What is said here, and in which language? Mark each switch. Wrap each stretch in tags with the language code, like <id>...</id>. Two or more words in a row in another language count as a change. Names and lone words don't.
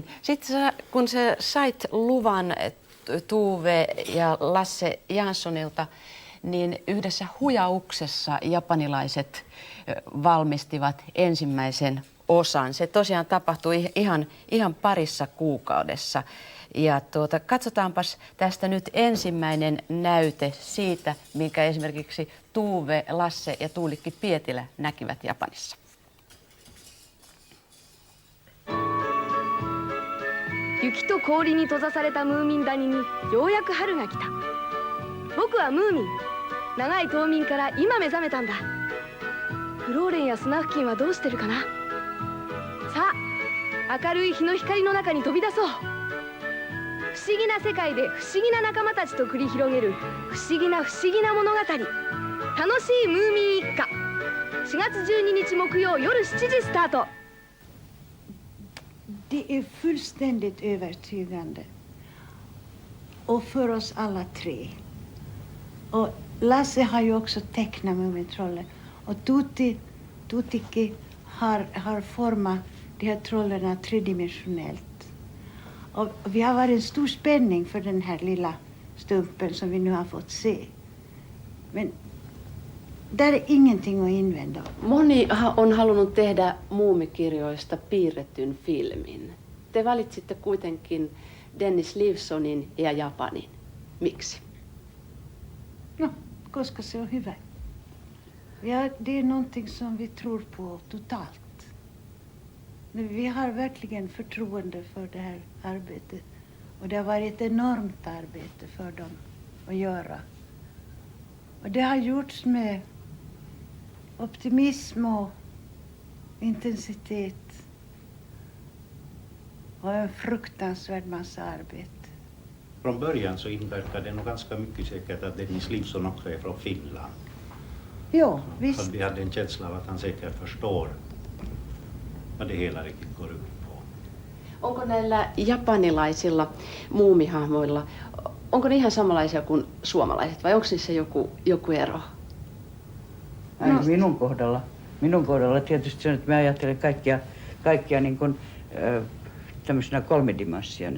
<fi>Sitten kun sä sait luvan Tuve ja Lasse Janssonilta, niin yhdessä huijauksessa japanilaiset valmistivat ensimmäisen osan. Se tosiaan tapahtui ihan parissa kuukaudessa. Ja katsotaanpas tästä nyt ensimmäinen näyte siitä, minkä esimerkiksi Tuve, Lasse ja Tuulikki Pietilä näkivät Japanissa.</fi> <ja>Yukiと氷に閉ざされたムーミン谷にようやく春が来た。僕はムーミン。長い冬眠から今目覚めたんだ。フローレンやスナフキンはどうしてるかな。さあ、明るい日の光の中に飛び出そう。不思議な世界で不思議な仲間たちと繰り広げる不思議な物語。楽しいムーミン一家。4月12日木曜夜7時スタート。</ja> <sv>Det är fullständigt övertygande. Och för oss alla tre. Och Lasse har ju också tecknat Mumintrollen. Och Tutiki har format de här trollerna tredimensionellt. Och vi har varit en stor spänning för den här lilla stumpen som vi nu har fått se. Men där är ingenting att invända.</sv> <fi>Moni on halunnut tehdä muumikirjoista piirrettyn filmin. Te valitsitte kuitenkin Dennis Lifsonin ja Japanin. Miksi? No, koska se on hyvä.</fi> <sv>Ja, det är någonting som vi tror på totalt. Men vi har verkligen förtroende för det här arbetet. Och det har varit ett enormt arbete för dem att göra. Och det har gjorts med optimism och intensitet. Och en fruktansvärd massa arbete. Från början så inverkar det nog ganska mycket säkert att Dennis Lifson också är från Finland. Jo, visst. Så vi hade en känsla av att han säkert förstår vad det hela riktigt går ut på.</sv> <fi>Onko näillä japanilaisilla muumihahmoilla, onko ne ihan samanlaisia kuin suomalaiset vai onko niissä joku ero? No. Minun kohdalla tietysti se, että mä ajattelen kaikkia niin kuin, tämmöisenä kolmidimensiona.</fi>